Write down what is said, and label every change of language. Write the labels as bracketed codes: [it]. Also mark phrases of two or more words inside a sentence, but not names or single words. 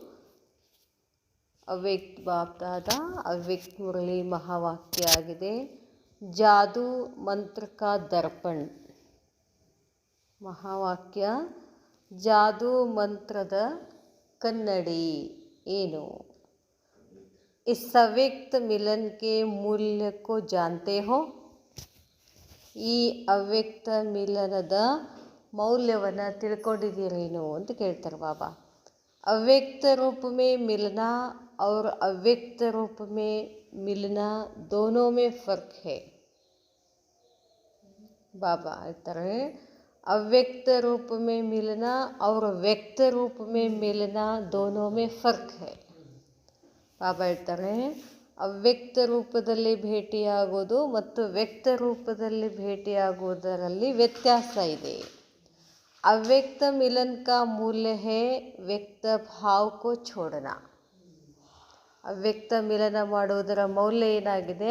[kn] ಅವ್ಯಕ್ತ ಬಾಪ್ದಾದ ಅವ್ಯಕ್ತ ಮುರಳಿ ಮಹಾವಾಕ್ಯ ಆಗಿದೆ. [hi] जादू मंत्र का दर्पण. [kn] ಮಹಾವಾಕ್ಯ ಜಾದೂ ಮಂತ್ರದ ಕನ್ನಡಿ ಏನು? [hi] इस अव्यक्त मिलन के मूल्य को जानते हो? [kn] ಈ ಅವ್ಯಕ್ತ ಮಿಲನದ ಮೌಲ್ಯವನ್ನು ತಿಳ್ಕೊಂಡಿದ್ದೀರೇನು ಅಂತ ಕೇಳ್ತಾರೆ ಬಾಬಾ. [hi] अव्यक्त रूप में मिलन और ಅವ್ಯಕ್ತ रूप में मिलना दोनों में फ़र्क है. बाबा ಹೇಳ್ತಾರೆ ಅವ್ಯಕ್ತ रूप में मिलना और व्यक्त रूप में मिलना दोनों में फ़र्क है. [kn] ಬಾಬಾ ಹೇಳ್ತಾರೆ ಅವ್ಯಕ್ತ ರೂಪದಲ್ಲಿ ಭೇಟಿಯಾಗೋದು ಮತ್ತು ವ್ಯಕ್ತ ರೂಪದಲ್ಲಿ ಭೇಟಿಯಾಗುವುದರಲ್ಲಿ ವ್ಯತ್ಯಾಸ ಇದೆ. [hi] अव्यक्त मिलन का मूल्य है व्यक्त भाव को छोड़ना. [kn] ಅವ್ಯಕ್ತ ಮಿಲನ ಮಾಡುವುದರ ಮೌಲ್ಯ ಏನಾಗಿದೆ?